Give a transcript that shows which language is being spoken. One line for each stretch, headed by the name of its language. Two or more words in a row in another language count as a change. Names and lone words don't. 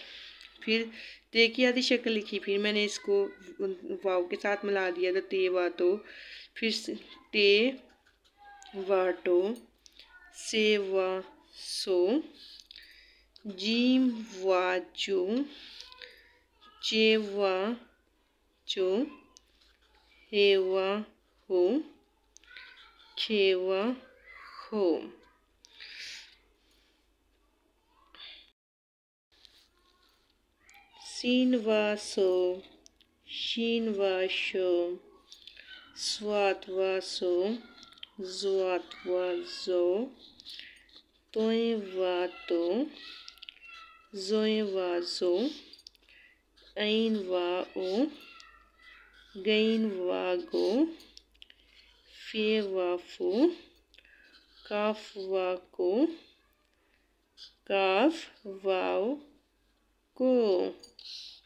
Urdu: پھر تے کی آدھی شکل لکھی، پھر میں نے اس کو واو کے ساتھ ملا دیا تو تے وا تو، پھر تے وا ٹو، سے وا سو، جیم وا جو، چے وا چو، ہے وا ہو، کھے وا ہو۔ سین وا سو، شین وا شو، سوات وا سو، زوات وا زو، توئیں وا تو، زوئیں وا زو، عین وا او، گین وا گو، فے وا فو، کاف وا کو، کاف واو کو۔